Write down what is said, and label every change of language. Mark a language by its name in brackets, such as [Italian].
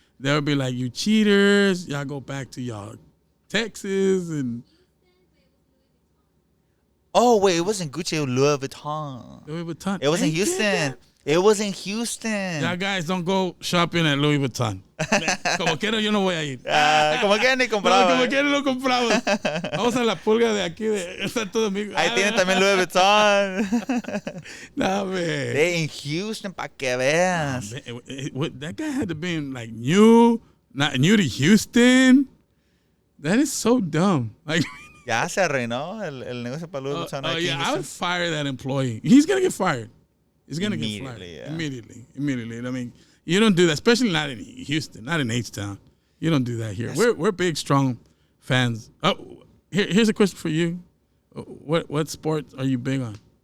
[English] They would be like, you cheaters, y'all go back to y'all Texas and. Oh wait, it wasn't Gucci, it was Louis Vuitton. Louis Vuitton. It was in Houston. It was in Houston. Y'all guys don't go shopping at Louis Vuitton. [Spanish] Como quiera, yo no voy a ir. Como quiera ni compraba. Como quiera no compraba. Vamos a la pulga de aquí de Santo Domingo. Ahí tienen también Louis Vuitton. [English] Nah, man. They in Houston, [Spanish] pa' que veas. [English] That guy had to be like not new to Houston. That is so dumb. Like. [Spanish] Ya se arruinó el negocio para Louis Vuitton. [English] Yeah, I would fire that employee. He's gonna get fired. He's gonna get fired yeah. Immediately. I mean, you don't do that, especially not in Houston, not in H-Town. You don't do that here. We're big, strong fans. Oh, here's a question for you. What sport are you big on?